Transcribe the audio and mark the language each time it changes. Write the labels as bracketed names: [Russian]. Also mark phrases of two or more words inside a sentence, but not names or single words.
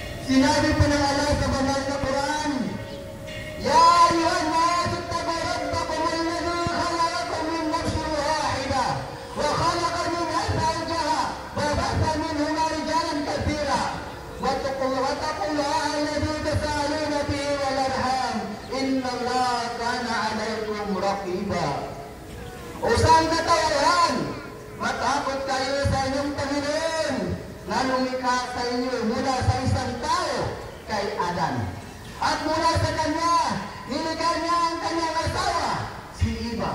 [Filipino] Sinabi po ng Allah sa banal na Quran, [Arabic] يا أيها الناس اتقوا ربكم الذي خلقكم من نفس واحدة وخلق منها زوجها وبث منهما رجالا كثيرا واتقوا الله الذي تساءلون به والأرحام إن الله كان عليكم رقيبا. [Filipino] O saan katawahan? Matakot kayo sa inyong Panginoon na lumikha sa inyo mula sa isang tao kay Adan. At mula sa kanya, nilikha niya ang kanyang asawa, si Eva.